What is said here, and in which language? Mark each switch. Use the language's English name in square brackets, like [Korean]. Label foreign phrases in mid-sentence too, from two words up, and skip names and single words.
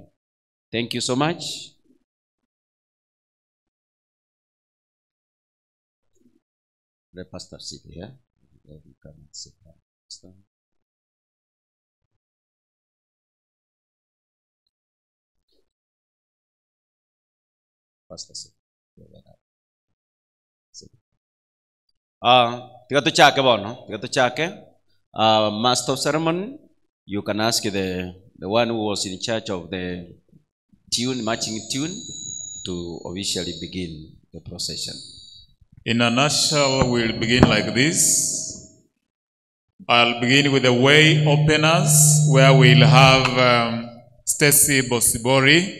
[English] Thank you so much. The pastor sit here. You can sit down. Pastor sit. [Gusii] Tiga chake bono. Tiga chake. [English] Master of ceremony, you can ask the one who was in charge of the tune, marching tune, to officially begin the procession. In a nutshell, we'll begin like this. I'll begin with the way openers, where we'll have Stacy Bosibori.